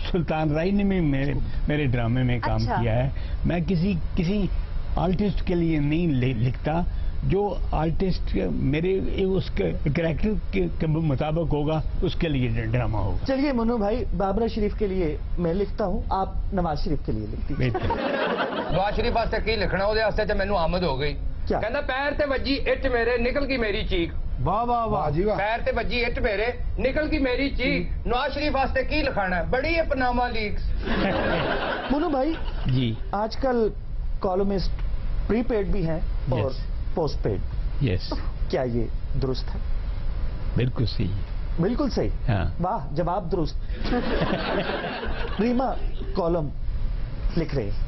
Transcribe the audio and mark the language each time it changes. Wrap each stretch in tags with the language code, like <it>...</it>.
<ur>سلطان رائی نے بھی میرے ڈرامے میں کام کیا ہے. میں کسی آرٹسٹ کے لیے نہیں لکھتا, جو آرٹسٹ میرے اس کے کریکٹر کے مطابق ہوگا اس کے لیے ڈرامہ ہوگا. چلیے منو بھائی, بابرہ شریف کے لیے میں لکھتا ہوں, آپ نواز شریف کے لیے لکھتی.</ur> <pa>نواز شریف واسطے کی لکھنا, وہ واسطے تے مینوں آمد ہو گئی. کہندا پیر تے وجی اٹ میرے نکل گئی میری چیخ. واہ واہ واہ جی واہ. پیر تے وجی اٹ میرے نکل گئی میری چیخ. نواز شریف واسطے کی لکھانا ہے, بڑی ہے پناما لیکس.</pa> <ur>منو بھائی جی, آج کل کالمسٹ پری پیڈ بھی ہیں اور پوسٹ پیڈ. یس. کیا یہ درست ہے؟ بالکل صحیح. بالکل صحیح. ہاں. واہ, جواب درست. ریما کالم لکھ رہے.</ur>